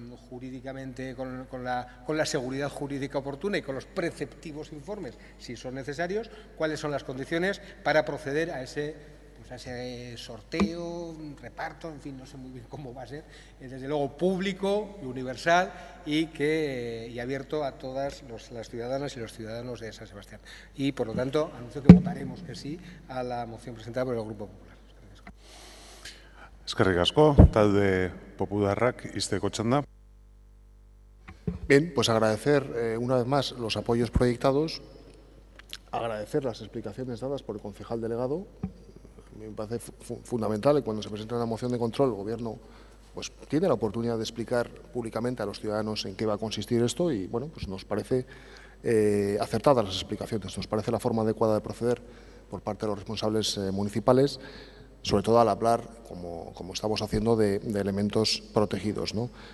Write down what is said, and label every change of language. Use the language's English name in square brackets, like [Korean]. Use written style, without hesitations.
[Spanish] jurídicamente, con la seguridad jurídica oportuna y con los preceptivos informes, si son necesarios, cuáles son las condiciones para proceder a ese sorteo, reparto, en fin, no sé muy bien cómo va a ser, desde luego público y universal y abierto a todas las ciudadanas y los ciudadanos de San Sebastián. Y, por lo tanto, anuncio que votaremos que sí a la moción presentada por el Grupo Popular. [Basque] Eskerrik asko, talde Popularrak izteko txanda. [Spanish] Bien, pues agradecer una vez más los apoyos proyectados, agradecer las explicaciones dadas por el concejal delegado. Me parece fundamental que cuando se presenta una moción de control, el Gobierno pues, tiene la oportunidad de explicar públicamente a los ciudadanos en qué va a consistir esto y bueno, pues nos parece acertadas las explicaciones, nos parece la forma adecuada de proceder por parte de los responsables municipales, sobre todo al hablar, como estamos haciendo, de elementos protegidos, ¿no?